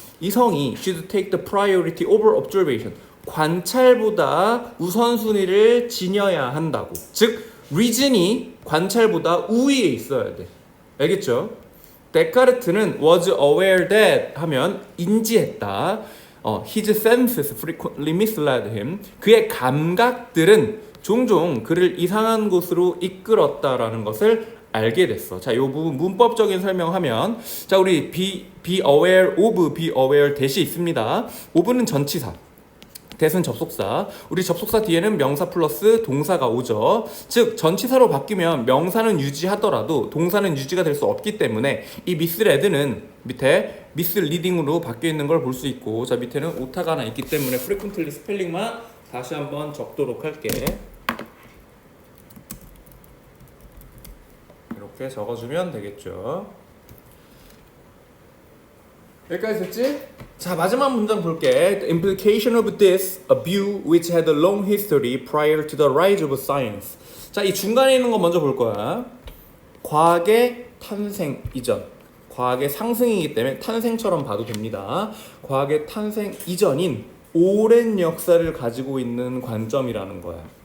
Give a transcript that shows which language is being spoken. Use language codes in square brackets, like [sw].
[ko] 이성이 [en] should take the priority over observation. [ko] 관찰보다 우선순위를 지녀야 한다고. 즉 reason이 관찰보다 우위에 있어야 돼. 알겠죠? 데카르트는 [en] was aware that [ko] 하면 인지했다. [en] His senses frequently misled him. [ko] 그의 감각들은 종종 그를 이상한 곳으로 이끌었다라는 것을 알게 됐어. 자, 이 부분 문법적인 설명하면, 자, 우리 [en] be aware of, be aware that [ko] 이 있습니다. of는 전치사, that은 접속사. 우리 접속사 뒤에는 명사 플러스 동사가 오죠. 즉 전치사로 바뀌면 명사는 유지하더라도 동사는 유지가 될 수 없기 때문에 이 mislead는 밑에 misleading으로 바뀌어 있는 걸 볼 수 있고, 자, 밑에는 오타가 하나 있기 때문에 frequently 스펠링만 다시 한번 적도록 할게. 이렇게 적어주면 되겠죠. 여기까지 됐지? 자, 마지막 문장 볼게. [en] The implication of this, a view which had a long history prior to the rise of science. [ko] 자, 이 중간에 있는 거 먼저 볼 거야. 과학의 탄생 이전. 과학의 상승이기 때문에 탄생처럼 봐도 됩니다. 과학의 탄생 이전인 오랜 역사를 가지고 있는 관점이라는 거야.